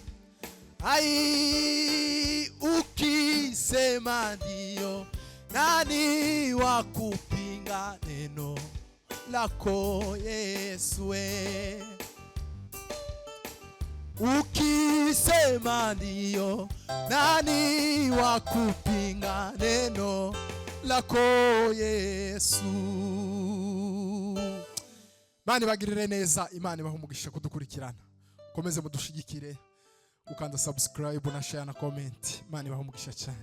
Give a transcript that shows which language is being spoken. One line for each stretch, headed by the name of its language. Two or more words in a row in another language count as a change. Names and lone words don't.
Swahili: Ai, ukisema ndiyo, nani wa kupinga neno lako Yesu? ukisema ndiyo, nani wa kupinga neno lako Yesu?
Kinyarwanda: Imana ibagirire neza, Imana ibahe umugisha kudukurikirana. Komeze mudushigikire, ukanda subscribe na share na comment. Imana ibahe umugisha cyane.